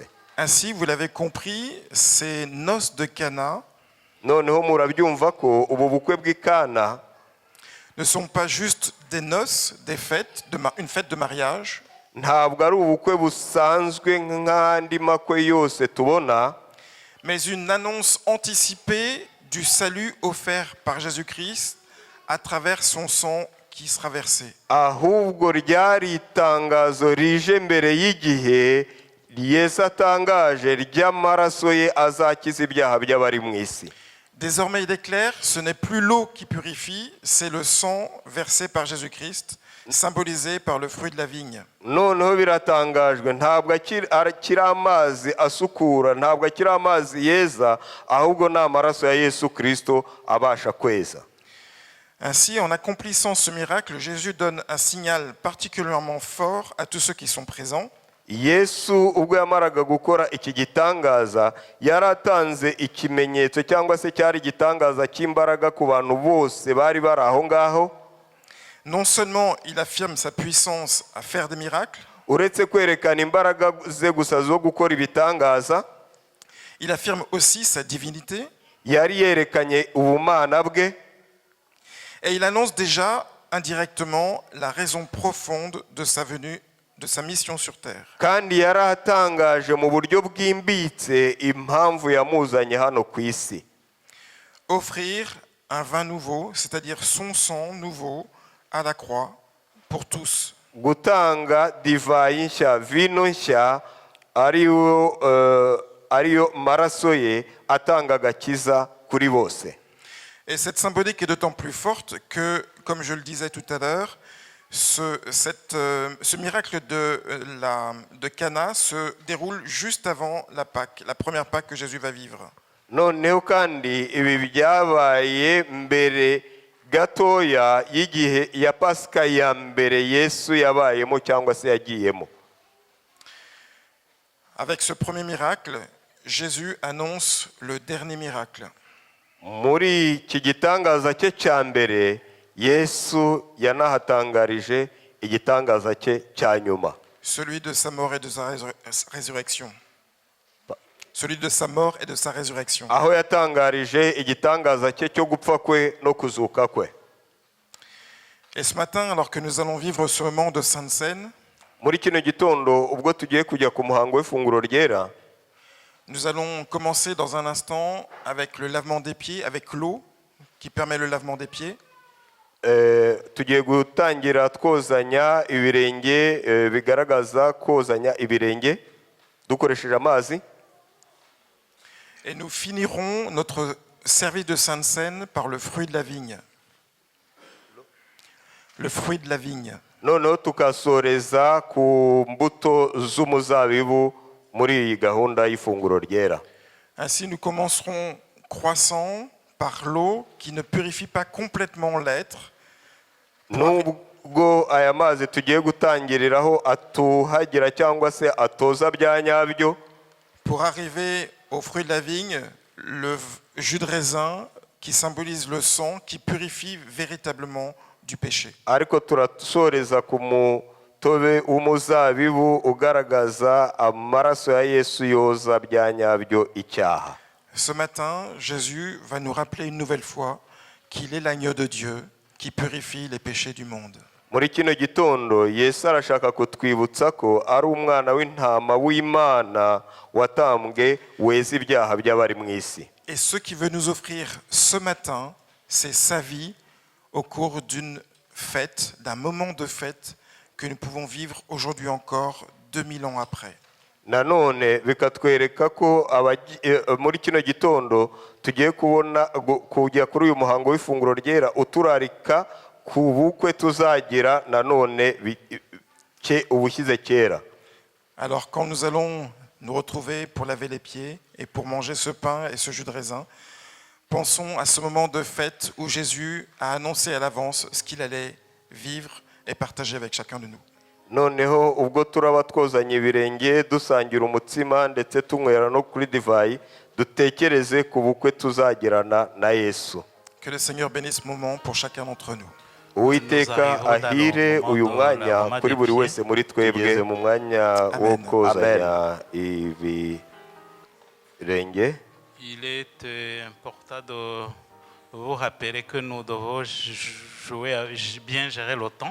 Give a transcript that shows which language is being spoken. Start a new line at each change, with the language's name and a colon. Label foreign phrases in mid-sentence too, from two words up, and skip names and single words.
French: Ainsi, vous l'avez compris, ces noces de Cana
Kinyarwanda: noneho murabyumva ko ubu bukwe bw'Ikana
French: ne sont pas juste des noces, des fêtes, une fête de mariage.
Kinyarwanda: Ntabwo ari ubukwe busanzwe nk'andi makwe yose tubona,
French: mais une annonce anticipée du salut offert par Jésus-Christ à travers son sang qui sera versé.
Kinyarwanda: Ahubwo ryari itangazo rije mbere y'igihe Yesu atangaje ry'amaraso ye azakiza ibyaha by'abari mu isi.
French: Désormais, il est clair, ce n'est plus l'eau qui purifie, c'est le sang versé par Jésus-Christ, symbolisé par le fruit de la vigne.
Kinyarwanda: noneho biratangajwe ntabwo akiri amazi asukura ntabwo akiri amazi yeza ahubwo ni amaraso ya Yesu Kristo abasha kweza.
French: Ainsi, en accomplissant ce miracle, Jésus donne un signal particulièrement fort à tous ceux qui sont présents.
Kinyarwanda: Yesu ubwo yamaraga gukora iki gitangaza yaratanze ikimenyetso cyangwa se cyari igitangaza cy'imbaraga ku bantu bose bari bari aho ngaho.
French: Non seulement il affirme sa puissance à faire des miracles,
Kinyarwanda: uretse kwerekana imbaraga ze gusa zo gukora ibitangaza,
French: il affirme aussi sa divinité.
Kinyarwanda: yari yerekanye ubumana bwe.
French: Et il annonce déjà indirectement la raison profonde de sa venue, de sa mission sur terre.
Kinyarwanda: Kandi yaratangaje mu buryo bwimbitse impamvu yamuzanye hano ku isi.
French: Offrir un vin nouveau, c'est-à-dire son sang nouveau, à la croix pour tous.
Kinyarwanda: Gutanga divayi nshya, vino nshya, ariyo maraso ye atanga agakiza kuri bose.
French: Et cette symbolique est d'autant plus forte que, comme je le disais tout à l'heure, ce miracle de Cana se déroule juste avant la Pâque, la première Pâque que Jésus va vivre.
Kinyarwanda: Noneho kandi ibi byabaye mbere gatoya y'igihe ya Pasika ya mbere Yesu yabayemo cyangwa se yagiyemo.
French: Avec ce premier miracle, Jésus annonce le dernier miracle.
Kinyarwanda: Muri iki gitangaza cye cya mbere Yesu yanahatangarije igitangaza cye cya nyuma.
French: Celui de sa mort et de sa résurrection. Celui de sa mort et de sa résurrection.
Kinyarwanda: Aho yatangarije igitangaza cye cyo gupfa kwe no kuzuka kwe.
French: Et ce matin, alors que nous allons vivre ce moment de Sainte Seine,
Kinyarwanda: muri kino gitondo ubwo tugiye kujya ku muhango w'ifunguro ryera,
French: nous allons commencer dans un instant avec le lavement des pieds, avec l'eau qui permet le lavement des pieds.
Kinyarwanda: Tugiye gutangira twozanya ibirenge, bigaragaza kozanya ibirenge dukoresheje amazi.
French: Et nous finirons notre service de Sainte Seine par le fruit de la vigne. Le fruit de la vigne.
Kinyarwanda: Noneho tukasoreza ku mbuto z'umuzabibu muri iyi gahunda y'ifunguro ryera.
French: Ainsi, nous commencerons croissant par l'eau qui ne purifie pas complètement l'être.
Kinyarwanda: Nubwo aya mazi tugiye gutangiriraho atuhagira cyangwa se atoza bya nyabyo,
French: pour arriver au fruit de la vigne, le jus de raisin qui symbolise le sang qui purifie véritablement du péché.
Kinyarwanda: Ariko turasoreza ku mutobe w'umuzabibu ugaragaza amaraso ya Yesu yoza bya nyabyo icyaha.
French: Ce matin, Jésus va nous rappeler une nouvelle fois qu'il est l'agneau de Dieu qui purifie les péchés du monde.
Kinyarwanda: Muri kino gitondo Yesu arashaka kutwibutsa ko ari umwana w'intama w'Imana watambwe weza ibyaha by'abari mu isi.
French: Et ce qu'il veut nous offrir ce matin, c'est sa vie au cours d'une fête, d'un moment de fête que nous pouvons vivre aujourd'hui encore 2000 ans après.
Kinyarwanda: Nanone bikatwereka ko muri kino gitondo tugiye kubona kujya kuri uyu muhango w'ifunguro ryera uturarika ku bukwe tuzagira nanone ubushyize kera.
French: Alors quand nous allons nous retrouver pour laver les pieds et pour manger ce pain et ce jus de raisin, pensons à ce moment de fête où Jésus a annoncé à l'avance ce qu'il allait vivre et partager avec chacun de nous.
Kinyarwanda: Noneho ubwo turaba twozanye ibirenge dusangira umutsima ndetse tunywera no kuri divayi, dutekereze ku bukwe tuzagirana na Yesu.
French: Que le Seigneur bénisse ce moment pour chacun d'entre nous.
Kinyarwanda: Uwiteka ahire uyu mwanya kuri buri wese muri twebwe mu mwanya wo kozanya ibirenge.
French: Il est important de vous rappeler que nous devons bien gérer le temps.